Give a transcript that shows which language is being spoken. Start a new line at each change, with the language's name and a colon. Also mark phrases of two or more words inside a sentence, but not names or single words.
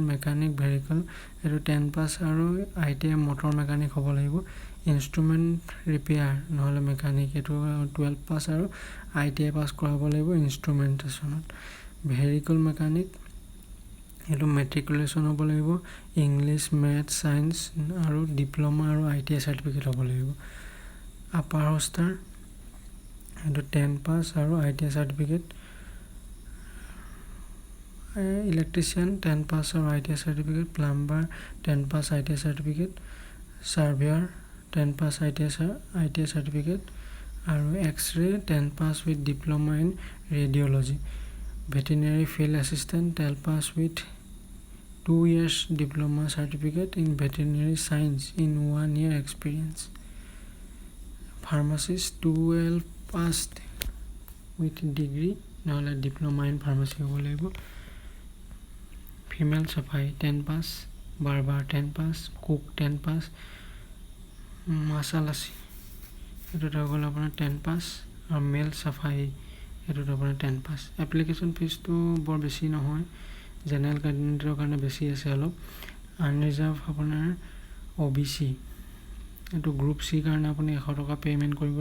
Assamese: মেকানিক ভেহিকল এটা 10 পাস আৰু ITI
English: motor mechanic
Assamese: হ'ব লাগিব
English: instrument repair
Assamese: নহলে মেকানিক এটো 12 পাস আৰু ITI পাস কৰাব লাগিব ইনস্ট্ৰুমেন্টেশনত
English: vehicle mechanic
Assamese: এটো মেট্ৰিকুলেশন হ'ব লাগিব
English: English math science
Assamese: আৰু ডিপ্লোমা আৰু ITI সাৰ্টিফিকেট হ'ব লাগিব আপাৰ হোষ্টাৰ এটো 10 পাস আৰু ITI সাৰ্টিফিকেট
English: electrician 10 pass আৰু ITI certificate plumber 10 pass ITI certificate surveyor 10 pass ITI certificate আৰু X-ray 10 pass with diploma in radiology veterinary field assistant 10 pass with 2 years diploma certificate in veterinary science in 1 year experience pharmacist 12 passed with degree নহলে diploma in pharmacy
Assamese: হ'ব লাগিব
English: female safai 10 pass barber 10 pass cook 10 pass
Assamese: মাসালাসি এটো হল আপোনাৰ 10 পাস
English: আৰু মেল সাফাই এটো আপোনাৰ 10 পাস application fees
Assamese: তো বৰ বেছি নহয় জেনাৰেল ক্যান্ডিডেটৰ কাৰণে বেছি আছে অলপ আনৰিজাৰ্ভ আপোনাৰ OBC এটো
English: group C
Assamese: কাৰণে আপুনি 100 টকা পেমেন্ট কৰিব